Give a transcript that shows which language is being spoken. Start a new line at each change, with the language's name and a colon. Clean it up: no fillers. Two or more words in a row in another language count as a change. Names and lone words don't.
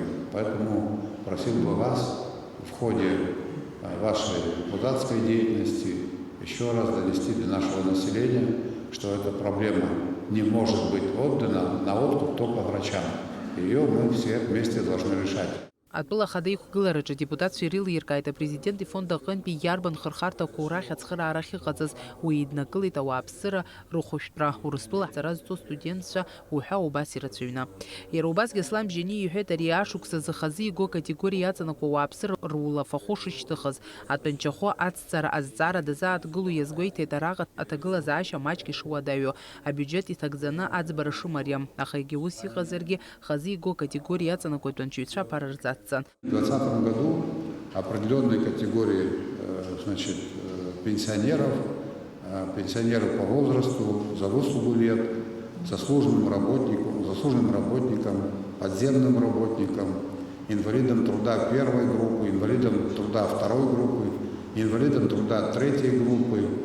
Russian: Поэтому просил бы вас в ходе вашей депутатской деятельности еще раз донести до нашего населения, что эта проблема не может быть отдана на откуп только врачам. Ее мы все вместе должны решать.
Abkhazian: Атәыла ахада иқәгылараҿы адепутатцәа ирылиркааит апрезидент ифонд аҟынтәи иарбан хырхарҭақәа урахь ацхыраарахь иҟаҵаз, уи иднакылеит ауааԥсыра рыхәышәтәра, Урыстәыла ҳҵара зҵоу студентцәа уҳәа убас ирацәаҩны. Иара убасгьы Аслан Бжьаниа иҳәеит, ари ашықәс азы хазы иго акатегориа иаҵанакуа ауааԥсыра рулафахәы шышьҭыхыз, атәанчахәы ацҵара азҵаара дазааҭгыло иазгәеиҭеит араҟа аҭагылазаашьа маҷк ишуадаҩу, абиуџьет иҭагӡаны аӡбара шымариам, аха егьи ус иҟазаргьы хазы иго акатегориа иаҵанакуа атәанчаҩцәа аԥара рзаҵҵан.
Russian: В 2020 году определенной категории пенсионеров по возрасту, за выслугу лет, заслуженным работникам, подземным работникам, инвалидам труда первой группы, инвалидам труда второй группы, инвалидам труда третьей группы,